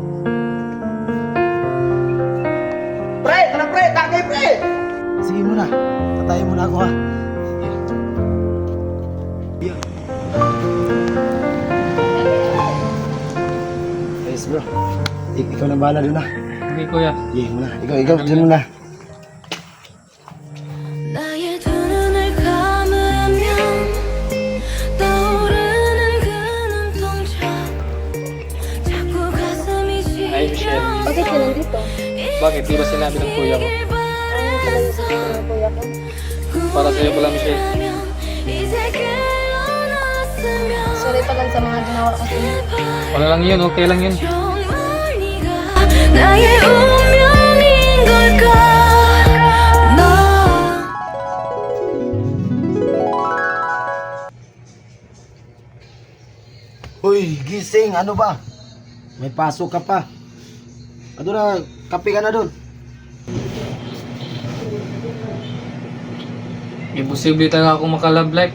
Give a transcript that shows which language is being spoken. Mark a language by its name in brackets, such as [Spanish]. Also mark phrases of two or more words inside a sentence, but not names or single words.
[Filipino] Pre! Tara pre! Tagay pre! Sige muna. Tatayin mo na ako ha. [English] Yes bro. [Filipino] Ikaw na bahala doon na. Sige kuya. Sige muna. Ikaw dyan muna. [Korean] 나의 두 눈을 감으면 떠오르는 그 눈동자 자꾸 가슴이 [Filipino] Ay, Michelle. Bakit ka nandito? Bakit? Di ba sinabi ng kuya ko? Ano pala yung sabi ng kuya ko? Para sa'yo pala, Michelle. [Korean] 이제 깨어났으면 [Filipino] Sorry tagal sa mga ginawa ko sa inyo. Wala lang yun, okay lang yun. [Korean] 정말 네가 나의 운명인 걸까 너 [Filipino] Uy, gising. Ano ba? May pasok ka pa. Ano na, kape ka na doon. Imposible talaga ako makalove life.